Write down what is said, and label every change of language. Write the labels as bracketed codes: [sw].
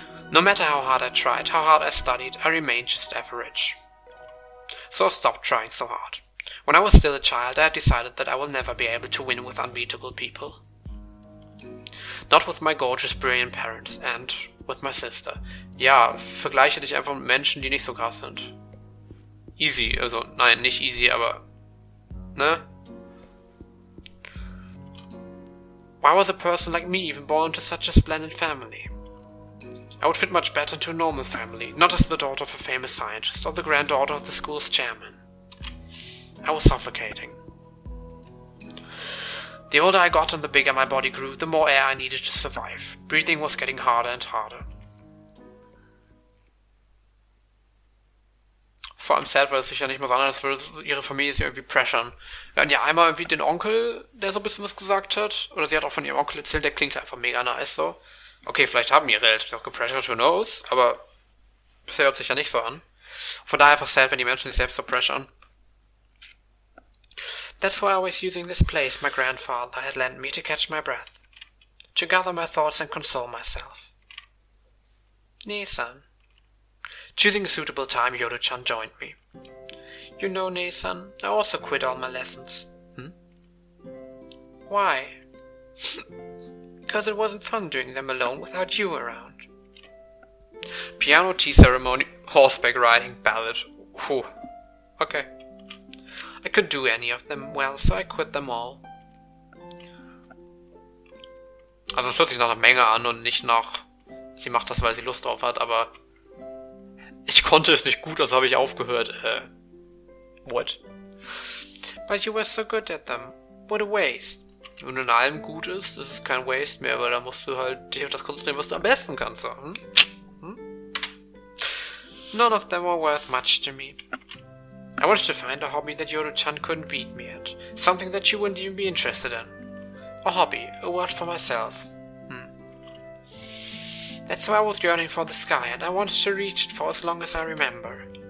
[en] No matter how hard I tried, how hard I studied, I remained just average. So I stopped trying so hard. When I was still a child, I had decided that I will never be able to win with unbeatable people. Not with my gorgeous, brilliant parents and with my sister. [de] Ja, vergleiche dich einfach mit Menschen, die nicht so krass sind. Easy, also nein, nicht easy, aber... Ne? [en] Why was a person like me even born into such a splendid family? I would fit much better into a normal family, not as the daughter of a famous scientist or the granddaughter of the school's chairman. I was suffocating. The older I got and the bigger my body grew, the more air I needed to survive. Breathing was getting harder and harder. [de] Vor allem sad, weil es sich ja nicht mal so an, als würde ihre Familie sie irgendwie pressern. Wir hatten ja einmal irgendwie den Onkel, der so ein bisschen was gesagt hat. Oder sie hat auch von ihrem Onkel erzählt, der klingt einfach mega nice so. Okay, vielleicht haben ihre Eltern auch gepressert, who knows, aber bisher hört sich ja nicht so an. Von daher einfach sad, wenn die Menschen sich selbst so pressern. [en] That's why I was using this place my grandfather had lent me to catch my breath, to gather my thoughts and console myself. Nee-san. Choosing a suitable time, Yoru-chan joined me. You know, Nee-san, I also quit all my lessons. Why? Because it wasn't fun doing them alone without you around. Piano, tea ceremony, horseback riding, ballad. Whew. Okay. I couldn't do any of them well, so I quit them all. [de] Also es hört sich nach einer Menge an und nicht nach, sie macht das, weil sie Lust drauf hat, aber ich konnte es nicht gut, also habe ich aufgehört. [en] What? But you were so good at them. What a waste. [de] Wenn du in allem gut ist, ist es kein Waste mehr, weil da musst du halt dich auf das konzentrieren, was du am besten kannst. Hm? Hm? [en] None of them were worth much to me. I wanted to find a hobby that Yoru-chan couldn't beat me at. Something that she wouldn't even be interested in. A hobby, a word for myself. That's why I was yearning for the sky, and I wanted to reach it for as long as I remember.